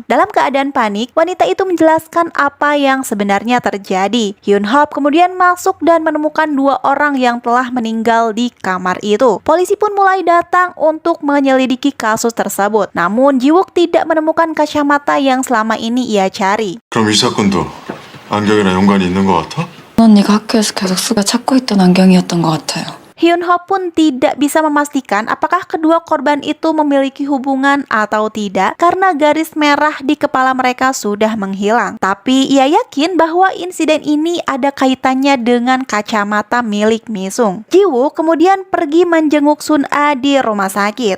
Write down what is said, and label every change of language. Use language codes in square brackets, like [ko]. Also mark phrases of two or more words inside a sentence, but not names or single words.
[id] Dalam keadaan panik, wanita itu menjelaskan apa yang sebenarnya terjadi. Hyun Hop kemudian masuk dan menemukan 2 orang yang telah meninggal di kamar itu. Polisi pun mulai datang untuk menyelidiki kasus tersebut. Namun Jiwook tidak menemukan kacamata yang selama ini ia cari. [ko] 그럼 이 사건도 안경이랑 연관이 있는 것 같아? 언니가 학교에서 계속 수가 찾고 있던 안경이었던 것 같아요. [id] Hyun Ho pun tidak bisa memastikan apakah kedua korban itu memiliki hubungan atau tidak karena garis merah di kepala mereka sudah menghilang. Tapi ia yakin bahwa insiden ini ada kaitannya dengan kacamata milik Misung. Jiwoo kemudian pergi menjenguk Sun-a di rumah sakit.